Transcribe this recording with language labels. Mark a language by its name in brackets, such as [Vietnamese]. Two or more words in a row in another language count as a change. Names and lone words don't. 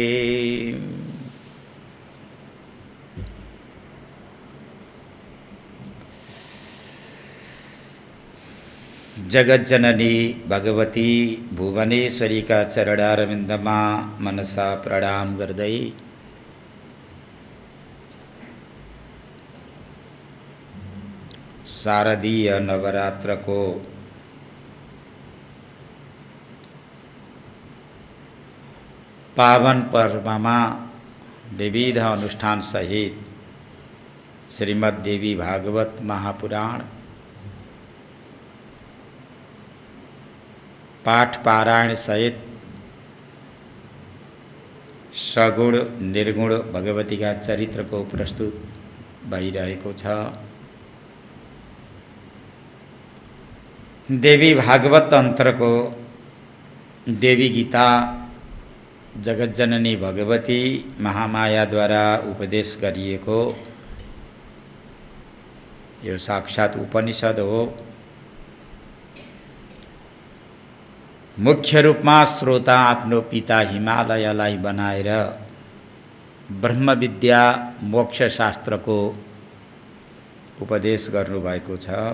[Nepali] जगज्जननी भगवती भुवनेश्वरी का चरणारविंदमा मनसा प्रणाम गर्दै शारदीय नवरात्र को पावन पर्व में विविध अनुष्ठान सहित श्रीमद् देवी भागवत महापुराण पाठ पारायण सहित सगुण निर्गुण भगवती का चरित्र को प्रस्तुत भइरहेको छ। देवी भागवत अंतर को देवी गीता जगज्जननी भगवती महामाया द्वारा उपदेश गरिएको यो साक्षात उपनिषद हो। मुख्य रूपमा श्रोता आफ्नो पिता हिमालयलाई बनाएर ब्रह्मविद्या मोक्ष शास्त्रको उपदेश गर्नुभएको छ।